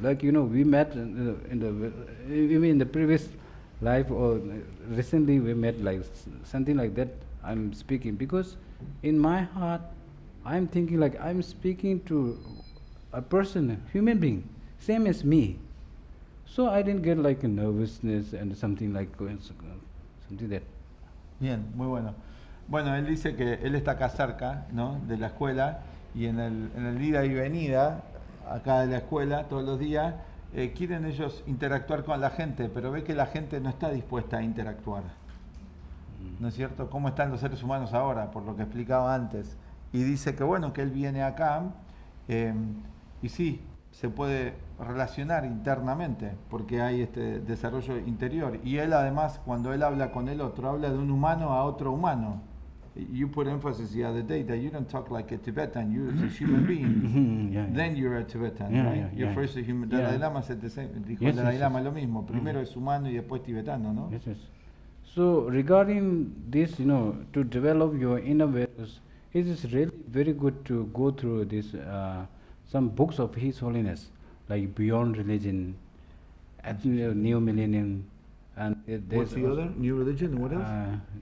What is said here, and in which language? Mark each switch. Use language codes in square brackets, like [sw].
[en] Like we met even in the previous life, or recently we met, like something like that. I'm speaking because in my heart, I'm thinking like I'm speaking to a person, a human being, same as me. So I didn't get like a nervousness and something like something that. [es] Bien, muy bueno. Bueno, él dice que él está acá cerca, ¿no?, de la escuela, y en el ida y venida acá de la escuela todos los días quieren ellos interactuar con la gente, pero ve que la gente no está dispuesta a interactuar. ¿No es cierto? ¿Cómo están los seres humanos ahora? Por lo que explicaba antes. Y dice que bueno, que él viene acá y sí, se puede relacionar internamente porque hay este desarrollo interior. Y él además, cuando él habla con el otro, habla de un humano a otro humano. [en] You put emphasis the other day that you don't talk like a Tibetan, you're a human being. Then you're a Tibetan, right? You're first a human. Dalai Lama said the same. [es] Dijo el Dalai Lama lo mismo. Primero es humano y después tibetano, ¿no? [en] Yes. So regarding this, to develop your inner values, it is really very good to go through this some books of His Holiness, like Beyond Religion, New Millennium, and what's the other? New Religion, what else?